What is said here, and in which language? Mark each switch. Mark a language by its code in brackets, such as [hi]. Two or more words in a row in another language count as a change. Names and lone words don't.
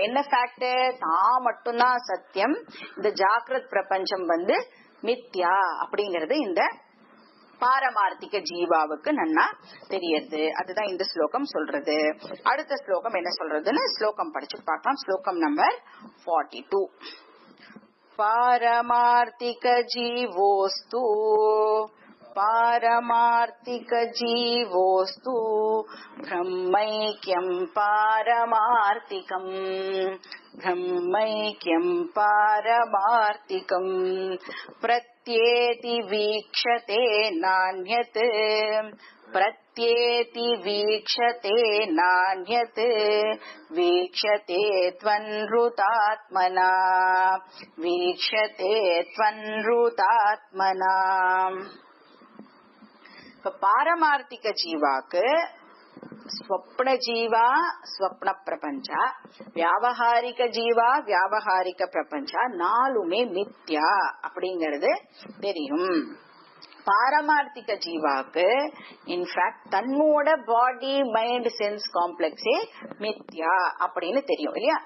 [ta] என்ன ஃபேக்ட், தான் மட்டும்தான் சத்தியம், இந்த ஜாகிரத் பிரபஞ்சம் வந்து மித்யா அப்படிங்கறது இந்த பாரமார்த்திக ஜீவாவுக்கு நன்னா தெரியுது. அதுதான் இந்த ஸ்லோகம் சொல்றது. அடுத்த ஸ்லோகம் என்ன சொல்றதுன்னு ஸ்லோகம் படிச்சு பார்க்கலாம். ஸ்லோகம் நம்பர் 42. [sa] पारमार्थिक जीवोस्तु पारमार्थिक जीवोस्तु ब्रह्मैक्यं पारमार्थिकम् ब्रह्मैक्यं पारमार्थिकम् प्रत्येति वीक्षते नान्यत् प्रत्येति वीक्षते नान्यत् वीक्षते त्वन्नृतात्मना वीक्षते त्वन्नृतात्मना. [ta] இப்ப பாரமார்த்திக ஜீவாக்கு ஸ்வப்ன ஜீவா ஸ்வப்ன பிரபஞ்ச, வியாவகாரிக ஜீவா வியாவகாரிக பிரபஞ்ச நாலுமே மித்யா அப்படிங்கறது தெரியும். பாரமார்த்திக ஜீவாக்கு [en] in fact [ta] தன்னோட [en] body mind sense complex [ta] மித்யா அப்படின்னு தெரியும் இல்லையா.